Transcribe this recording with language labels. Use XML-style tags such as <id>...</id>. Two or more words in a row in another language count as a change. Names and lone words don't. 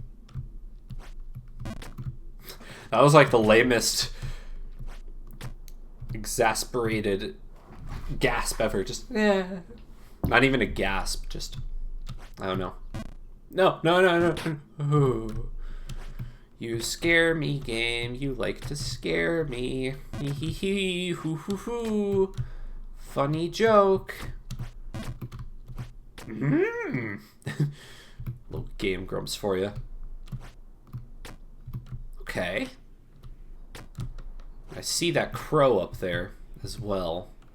<en>That was like the lamest exasperated gasp ever. Just, not even a gasp. Just, I don't know. No, no, no, no. Ooh. You scare me, game. You like to scare me. Hee hee hee. Hoo hoo hoo. Funny joke. Little Game Grumps for you. Okay. I see that crow up there as well.</en>